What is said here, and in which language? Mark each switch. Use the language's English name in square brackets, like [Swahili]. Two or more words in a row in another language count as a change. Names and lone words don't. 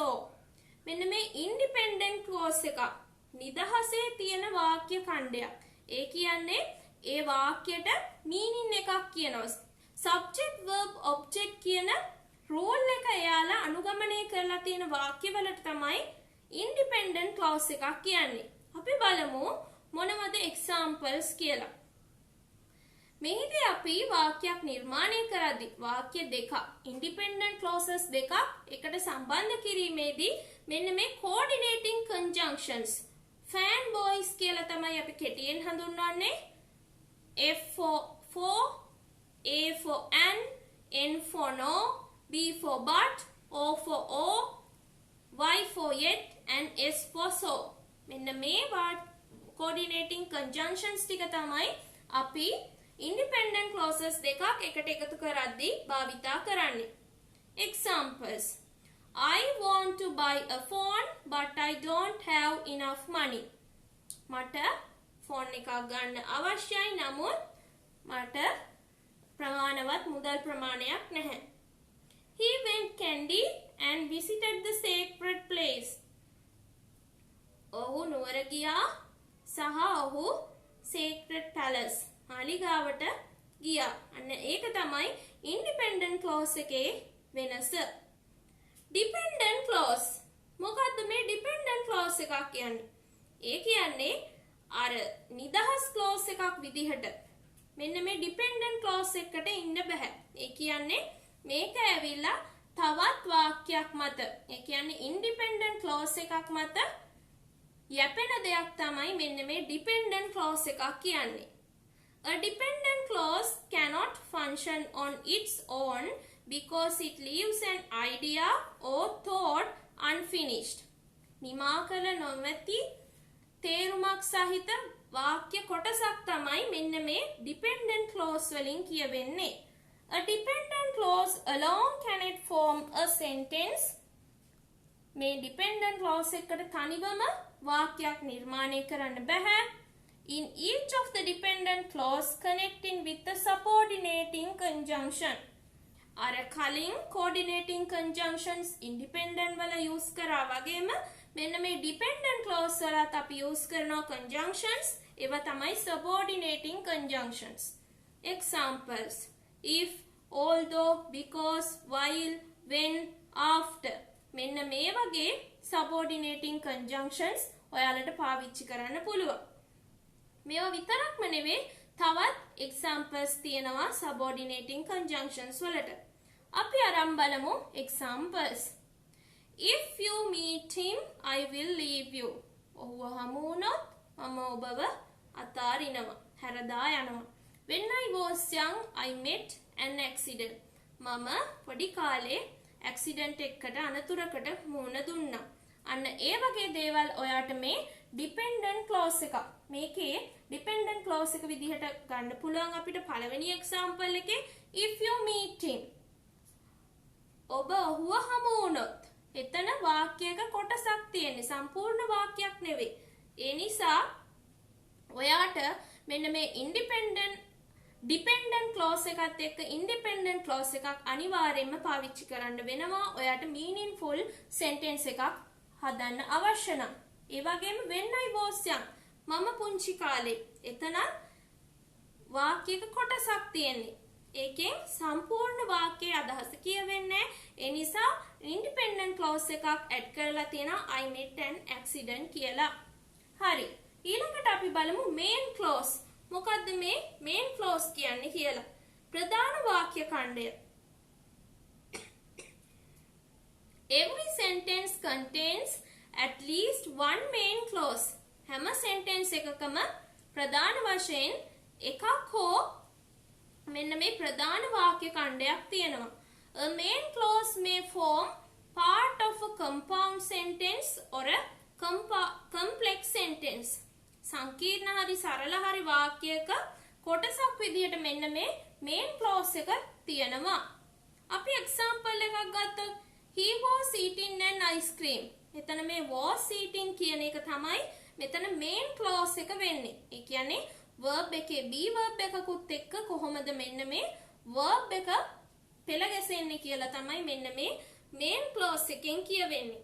[Sinhala] මෙන්න මේ [English] independent clause [Sinhala] එක නිදහසේ තියෙන වාක්‍ය ඛණ්ඩයක්. ඒ කියන්නේ ඒ වාක්‍යයට meaning එකක් කියනවා. [English] subject verb object [Sinhala] කියන rule එක එයාලා අනුගමනය කරලා තියෙන වාක්‍යවලට තමයි [English] independent clause [Sinhala] එකක් කියන්නේ. අපි බලමු මොනවද examples කියලා. මෙහිදී අපි වාක්‍යයක් නිර්මාණය කරද්දී වාක්‍ය දෙකක් [English] independent clauses [Sinhala] දෙකක් එකට සම්බන්ධ කිරීමේදී මෙන්න මේ [English] coordinating conjunctions fanboys [Sinhala] කියලා තමයි අපි කෙටියෙන් හඳුන්වන්නේ. [English] F for A for and, N for no, B for but, O for or, Y for yet and S for so. [Sinhala] මෙන්න මේ [English] coordinating conjunctions [Sinhala] ටික තමයි අපි [English] independent clauses [Sinhala] දෙකක් එකට එකතු කරද්දී භාවිතා කරන්නේ. [English] Examples. I want to buy a phone but I don't have enough money. [Sinhala] මට ෆෝන් එකක් ගන්න අවශ්‍යයි නමුත් මට ප්‍රමාණවත් මුදල් ප්‍රමාණයක් නැහැ. [English] He went Kandy and visited the sacred place. [Sinhala] ඔහු නුවර ගියා සහ ඔහු [English] sacred palace [Sinhala] මාලිගාවට ගියා. අන්න ඒක තමයි [English] independent clause [Sinhala] එකේ වෙනස. [English] Dependent clause. [Sinhala] මොකද්ද මේ [English] dependent clause [Sinhala] එකක් කියන්නේ? ඒ කියන්නේ අර නිදහස් clause එකක් විදිහට මෙන්න මේ [English] dependent clause [Sinhala] එකට ඉන්න බෑ. ඒ කියන්නේ මේක ඇවිල්ලා තවත් වාක්‍යයක් මත. ඒ කියන්නේ [English] independent clause [Sinhala] එකක් මත යැපෙන දෙයක් තමයි මෙන්න මේ [English] dependent clause [Sinhala] එකක් කියන්නේ. [English] A dependent clause cannot function on its own because it leaves an idea or thought unfinished. [Sinhala] නිමා කළ නොමැති තේරුමක් සහිත වාක්‍ය කොටසක් තමයි මෙන්න මේ [English] dependent clause [Sinhala] වලින් කියවෙන්නේ. [English] A dependent clause alone cannot form a sentence. [Sinhala] මේ [English] dependent clause [Sinhala] එකට තනිවම වාක්‍යයක් නිර්මාණය කරන්න බෑ. [English] In each of the dependent clause connecting with the subordinating conjunction. [Sinhala] අර කලින් [English] coordinating conjunctions [Sinhala] independent වල use කරා වගේම මෙන්න මේ [English] dependent clause [Sinhala] වලත් අපි use කරනවා conjunctions. ඒවා තමයි [English] subordinating conjunctions. Examples. If, although, because, while, when, after. [Sinhala] මෙන්න මේ වගේ [English] subordinating conjunctions [Sinhala] ඔයාලට පාවිච්චි කරන්න පුළුවන්. මේවා විතරක්ම නෙවෙයි තවත් examples තියෙනවා [English] subordinating conjunctions [Sinhala] වලට. අපි අරන් බලමු examples. [English] If you meet him, I will leave you. [Sinhala] ඔහුව හමු වුණොත් මම ඔබව අතාරිනවා. හැරදා යනවා. [English] When I was young, I met an accident. [Sinhala] මම පොඩි කාලේ accident එකකට අනතුරකට මුහුණ දුන්නා. අන්න ඒ වගේ දේවල් ඔයාට මේ [English] dependent clause [Sinhala] එක මේකේ [English] dependent clause [Sinhala] එක විදිහට ගන්න පුළුවන් අපිට පළවෙනි example එකේ [English] if you meet him [Sinhala] ඔබ ඔහුව හමු වුණොත් එතන වාක්‍යයක කොටසක් තියෙන්නේ සම්පූර්ණ වාක්‍යයක් නෙවෙයි. ඒ නිසා ඔයාට මෙන්න මේ [English] dependent clause [Sinhala] එකත් එක්ක [English] independent clause [Sinhala] එකක් අනිවාර්යයෙන්ම පාවිච්චි කරන්න වෙනවා. ඔයාට [English] meaningful sentence [Sinhala] එකක් හදන්න අවශ්‍ය නම්. ඒ වගේම [English] when I was young [Sinhala] මම පුංචි කාලේ එතන වාක්‍යයක කොටසක් තියෙන්නේ. ඒකෙන් සම්පූර්ණ වාක්‍යයේ අදහස කියවෙන්නේ. ඒ නිසා [English] independent clause [Sinhala] එකක් add කරලා තියෙනවා [English] I met an accident [Sinhala] කියලා. හරි. ඊළඟට අපි බලමු [English] main clause. [Sinhala] මොකද්ද මේ [English] main clause [Sinhala] කියන්නේ කියලා? ප්‍රධාන වාක්‍ය ඛණ්ඩය. [English] Every sentence contains at least one main clause. [Sinhala] හැම sentence එකකම ප්‍රධාන වශයෙන් එකක් හෝ මෙන්න මේ ප්‍රධාන වාක්‍ය ඛණ්ඩයක් තියෙනවා. [English] A main clause may form part of a compound sentence or a complex sentence. [Sinhala] සංකීර්ණ හරි සරල හරි වාක්‍යයක කොටසක් විදිහට මෙන්න මේ [English] main clause [Sinhala] එක තියෙනවා. [English] අපි example [Sinhala] එකක් ගත්තොත් [English] he was eating an ice cream. [Sinhala] එතන මේ [English] was eating [Sinhala] කියන එක තමයි මෙතන [English] main clause [Sinhala] එක වෙන්නේ. ඒ කියන්නේ verb එකේ [English] be verb [Sinhala] එකකුත් එක්ක කොහොමද මෙන්න මේ verb එක පෙළ ගැසෙන්නේ කියලා තමයි මෙන්න මේ [English] main clause [Sinhala] එකෙන් කියවෙන්නේ.